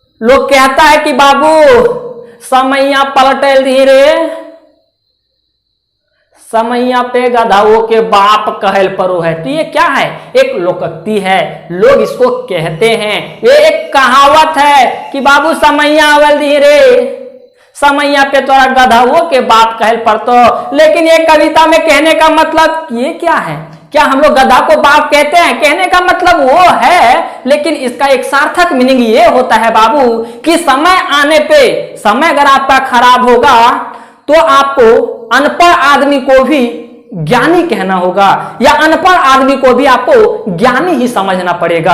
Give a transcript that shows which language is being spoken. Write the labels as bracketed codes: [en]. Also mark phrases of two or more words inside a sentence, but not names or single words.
[hi] लोग कहता है कि बाबू समैया पलटेल धीरे, समैया पे गधाओं के बाप कहल परो है। तो ये क्या है? एक लोकोक्ति है, लोग इसको कहते हैं। ये एक कहावत है कि बाबू समैया अवल धीरे, समैया पे तोरा गधाओं के बाप कहल पड़तो। लेकिन ये कविता में कहने का मतलब ये क्या है? क्या हम लोग गधा को बाप कहते हैं? कहने का मतलब वो है, लेकिन इसका एक सार्थक मीनिंग ये होता है बाबू कि समय आने पे, समय अगर आपका खराब होगा तो आपको अनपढ़ आदमी को भी ज्ञानी कहना होगा, या अनपढ़ आदमी को भी आपको ज्ञानी ही समझना पड़ेगा।